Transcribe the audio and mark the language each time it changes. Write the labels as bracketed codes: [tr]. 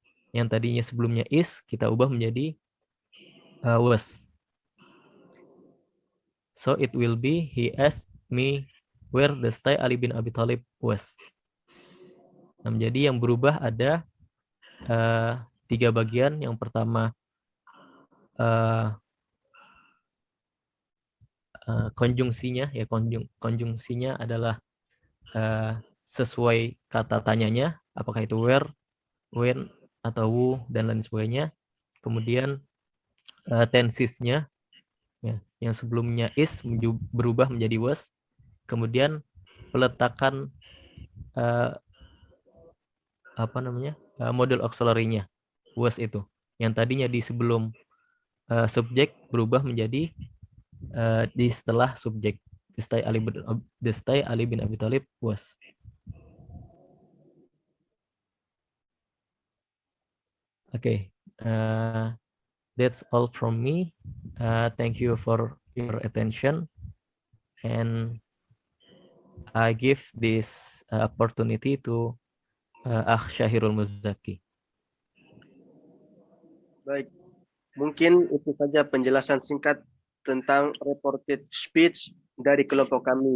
[id] Yang tadinya sebelumnya is kita ubah menjadi was. [en] So it will be, he asked me where the stay Ali bin Abi Thalib was. [id] Nah, menjadi yang berubah ada 3 bagian. Yang pertama konjungsinya, ya konjungsinya adalah sesuai kata tanyanya, apakah itu where, when, atau who, dan lain sebagainya. Kemudian tensesnya, ya, yang sebelumnya is berubah menjadi was. Kemudian peletakan eh, model auxiliary-nya was itu. Yang tadinya di sebelum subjek berubah menjadi di setelah subjek. [en] Destai Ali bin Abi Thalib was. Okay, that's all from me. Thank you for your attention, and I give this opportunity to Akh Syahirul Muzaki. [id] Baik, mungkin itu saja penjelasan singkat tentang reported speech dari kelompok kami.